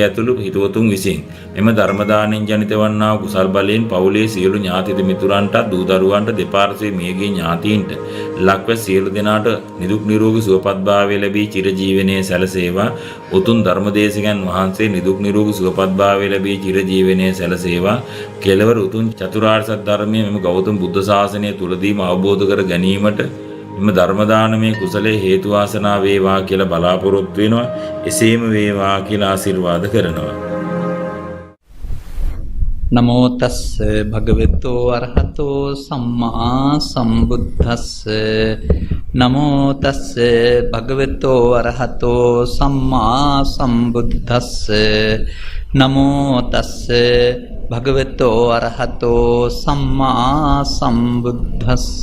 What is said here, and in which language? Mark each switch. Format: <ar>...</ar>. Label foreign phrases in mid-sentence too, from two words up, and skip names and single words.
<si>ඇතුළු හිතවතුන් විසින් මෙම ධර්ම දාණයෙන් ජනිත වන්නා වූ කුසල් බලයෙන් පවුලේ සියලු ඥාති මිතුරන්ට දූ දරුවන්ට දෙපාර්ශ්වයේ මියගිය ඥාතීන්ට ලක්ව සියලු දෙනාට නිදුක් නිරෝගී සුවපත් භාවය ලැබී චිරජීවනයේ සැලසේවා උතුම් ධර්මදේශකයන් වහන්සේ නිදුක් නිරෝගී සුවපත් භාවය ලැබී චිරජීවනයේ සැලසේවා කෙලවර උතුම් චතුරාර්ය සත්‍ය ධර්මයේ මෙම ගෞතම බුද්ධ ශාසනය තුලදීම අවබෝධ කර ගැනීමට මෙම ධර්ම දානමේ කුසලයේ හේතු වාසනා වේවා කියලා බලාපොරොත්තු වෙනවා. එසේම වේවා කියලා ආශිර්වාද කරනවා.</si> <pi>නමෝ තස්ස භගවතු අරහතෝ සම්මා සම්බුද්දස්ස නමෝ තස්ස භගවතු අරහතෝ සම්මා සම්බුද්දස්ස නමෝ තස්ස භගවතු අරහතෝ සම්මා සම්බුද්දස්ස</pi>